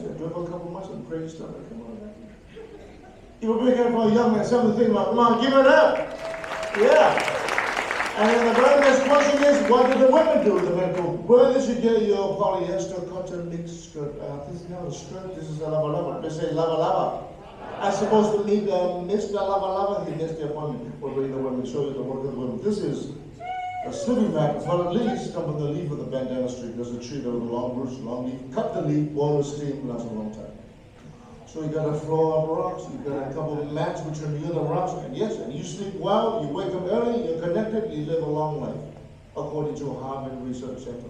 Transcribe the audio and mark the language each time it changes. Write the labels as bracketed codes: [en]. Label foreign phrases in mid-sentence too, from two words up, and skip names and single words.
[en] Do it for a couple months and pray you start to come on back. You will bring it for a young man, something to think about. Come on, give it up. Yeah. And then the very next question is, what do the women do? The men go, where did you get your polyester cotton mixed skirt? This is not a skirt, this is a lava lava. They say lava lava. I supposed to meet Mr. Lava Lava. He missed the appointment. We'll bring the women, show you the work of the women. This is a sleeping bag. For the lilies come from the leaf of the bandana tree. There's a tree that with a long roots, long leaf. Cut the leaf, boil the steam, lasts a long time. So you got a floor of rocks, you got a couple of mats which are near the rocks, and yes, and you sleep well, you wake up early, you're connected, you live a long life, according to Harvard Research Center.